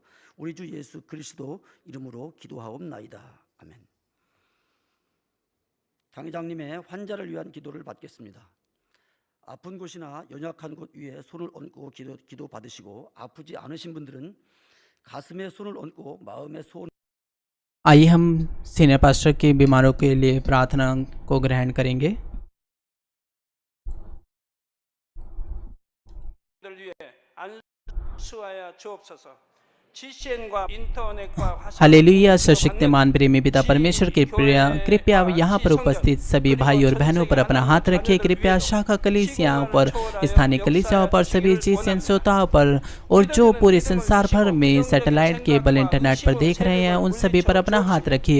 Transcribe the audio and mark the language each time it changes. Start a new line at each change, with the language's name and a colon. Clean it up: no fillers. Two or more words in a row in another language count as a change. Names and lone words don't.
Korean: 우리 주 예수 그리스도 이름으로 기도하옵나이다. 아멘. 당회장님의 환자를 위한 기도를 받겠습니다. 아픈 곳이나 연약한 곳 위에 손을 얹고 기도 받으시고, 아프지 않으신 분들은 가슴에 손을 얹고 마음에 소원।
Hindi: आइए हम
English: senior pastor
Hindi: के बीमारों के लिए प्रार्थना को ग्रहण करेंगे।
Korean: 위해 안수하여 주옵소서. GCN과 인터넷과 화상
Hindi: हालेलुया। सशक्तिमान प्रेमी पिता परमेश्वर के कृपया यहाँ पर उपस्थित सभी भाई और बहनों पर अपना हाथ रखिए। कृपया शाखा कलीसियाओं पर, स्थानीय कलीसियाओं पर, सभी जीसीएन श्रोताओं पर और जो पूरे संसार भर में
English: satellite cable internet
Hindi: पर देख रहे हैं, उन सभी पर अपना हाथ रखिए।